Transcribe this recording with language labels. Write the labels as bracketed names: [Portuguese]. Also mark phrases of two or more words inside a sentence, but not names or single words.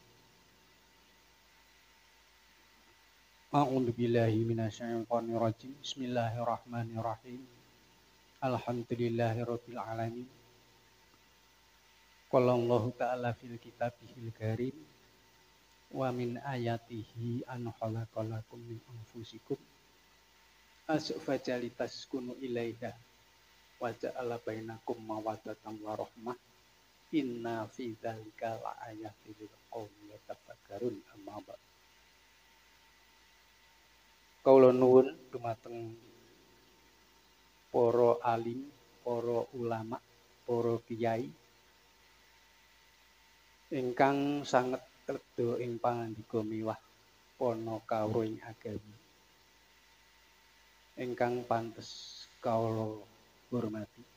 [Arabic] أعوذ بالله من الشيطان الرجيم. بسم الله الرحمن الرحيم. الحمد لله رب العالمين. قال الله تعالى في كتابه الكريم ومن آياته أن خلق لكم من أنفسكم أزواجا لتسكنوا إليها وجعل بينكم مودة ورحمة إن في ذلك لآيات لقوم يتفكرون أما بعد. [Javanese] Kawula nuwun dumateng para alim, para ulama, para kiai ingkang sanget tedha ing pangandika miwah pana kawruh ing agami ingkang pantes kawula hormati.